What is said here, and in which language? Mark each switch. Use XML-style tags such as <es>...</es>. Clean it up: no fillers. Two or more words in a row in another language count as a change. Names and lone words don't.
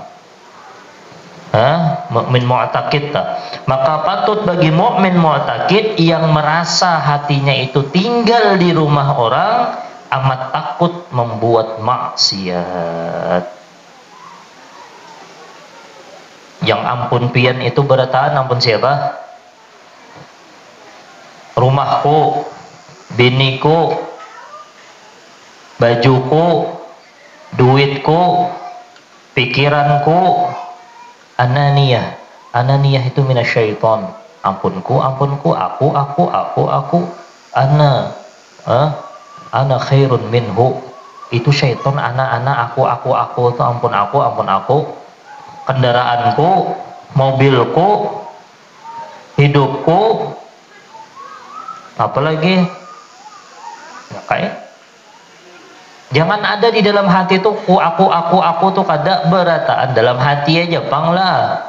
<bjn>Mukmin mu'taqid tak? Maka patut bagi mukmin mu'taqid yang merasa hatinya itu tinggal di rumah orang, amat takut membuat maksiat. Yang ampun pian itu berataan ampun siapa? Rumahku, biniku, bajuku, duitku, pikiranku. Ananiyah itu minasyaiton. Ampunku, aku.</bjn> <ar>أنا خير منه.</ar> <bjn>Itu syaiton. Aku itu ampun aku. Kendaraanku, mobilku, hidupku, apalagi kayak jangan ada di dalam hati tuh aku tuh kada berataan dalam hati aja panglah.</bjn>